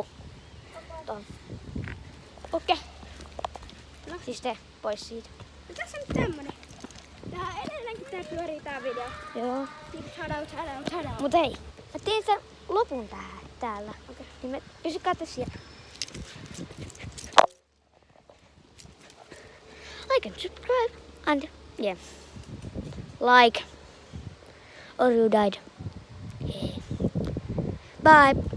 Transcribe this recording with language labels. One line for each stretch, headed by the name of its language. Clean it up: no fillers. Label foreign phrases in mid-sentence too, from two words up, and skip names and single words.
Finnish: Tohon. Okei. Siis tee pois siitä. No tässä on tämmönen. Tää edelleenkin tää pyörii tää video. Joo. Shoutout. Mut hei, mä teen sen lopun täällä. Okay. Niin me pysykää tässä siellä.
English: Like and subscribe and yeah. Like or you died. Yeah. Bye.